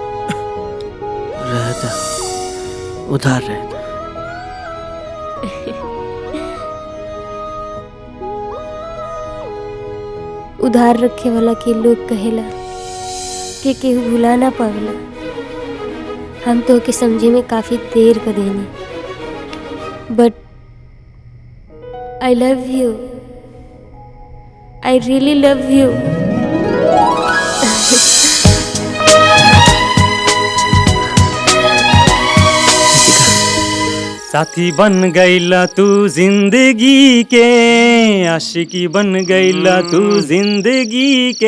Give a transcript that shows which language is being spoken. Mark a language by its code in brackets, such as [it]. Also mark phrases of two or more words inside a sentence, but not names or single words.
[bho] रहता उधार रहता। उधार रखे वाला के लोग कहेला कि केहू भुला ना पावेला। हम तो के समझे में काफी देर कर देनी, [en] But I love you, I really love you. [bho] साथी बन गईला तू जिंदगी के, आशिकी बन गईला तू जिंदगी के।